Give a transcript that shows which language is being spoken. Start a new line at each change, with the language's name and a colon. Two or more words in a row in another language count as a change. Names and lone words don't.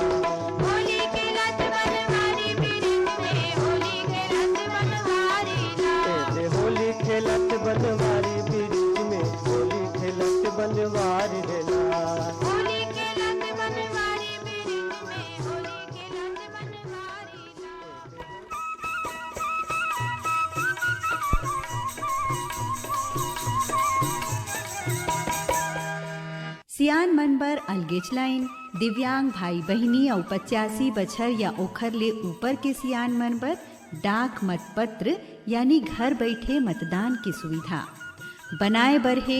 Chhattisgarhi: होली खेलत बनवारी ब्रिज में होली खेलत बनवारी ला। एदे होली खेलत बनवारी ब्रिज में होली खेलत बनवारी ला। होली खेलत बनवारी ब्रिज में होली खेलत बनवारी ला। सियान मन बर अलगेच लाइन दिव्यांग भाई बहिनी और 85 बछर या ओखर ले ऊपर के सियान मन बर डाक मतपत्र यानी घर बैठे मतदान की सुविधा बनाए बर है।